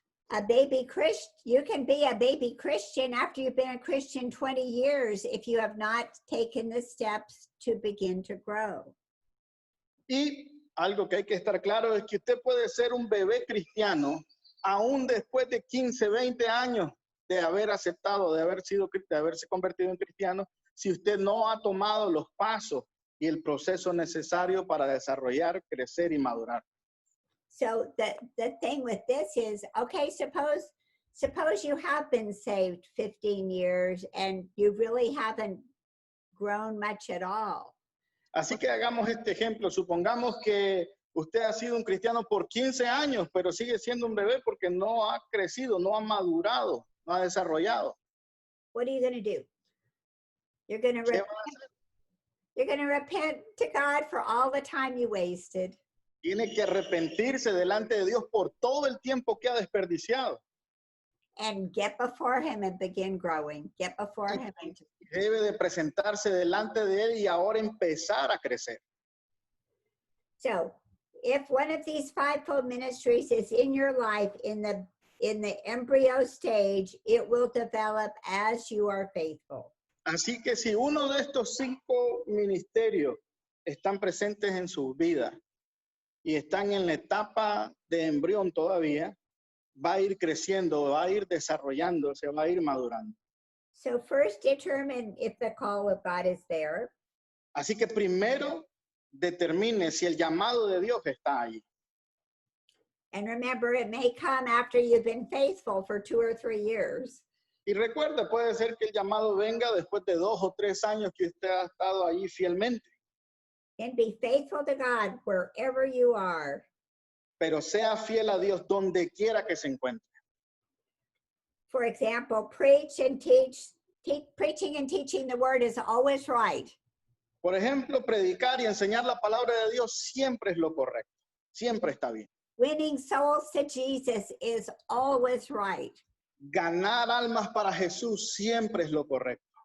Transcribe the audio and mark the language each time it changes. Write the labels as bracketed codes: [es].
[en] a baby Christian, you can be a baby Christian after you've been a Christian 20 years if you have not taken the steps to begin to grow. [es] Y algo que hay que estar claro es que usted puede ser un bebé cristiano aún después de 15, 20 años de haber aceptado, de haberse convertido en cristiano, si usted no ha tomado los pasos y el proceso necesario para desarrollar, crecer y madurar. [en] So the thing with this is, okay, suppose you have been saved 15 years and you really haven't grown much at all. [es] Así que hagamos este ejemplo. Supongamos que usted ha sido un cristiano por 15 años, pero sigue siendo un bebé porque no ha crecido, no ha madurado, no ha desarrollado. [en] What are you going to do? You're going to [es] ¿Qué [en] repent. [es] va a hacer? [en] You're going to repent to God for all the time you wasted. [es] Tiene que arrepentirse delante de Dios por todo el tiempo que ha desperdiciado. [en] And get before him and begin growing. Get before him. And [es] Debe de presentarse delante de Él y ahora empezar a crecer. [en] so if one of these fivefold ministries is in your life in the embryo stage, it will develop as you are faithful. [es] Así que si uno de estos 5 ministerios están presentes en su vida y están en la etapa de embrión todavía, va a ir creciendo, va a ir desarrollándose, va a ir madurando. [en] So first determine if the call of God is there. [es] Así que primero determine si el llamado de Dios está ahí. [en] And remember, it may come after you've been faithful for 2 or 3 years. [es] Y recuerda, puede ser que el llamado venga después de 2 o 3 años que usted ha estado ahí fielmente. [en] And be faithful to God wherever you are. [es] Pero sea fiel a Dios donde quiera que se encuentre. [en] For example, preach and teach. Preaching and teaching the word is always right. [es] Por ejemplo, predicar y enseñar la palabra de Dios siempre es lo correcto. Siempre está bien. [en] Winning souls to Jesus is always right. [es] Ganar almas para Jesús siempre es lo correcto.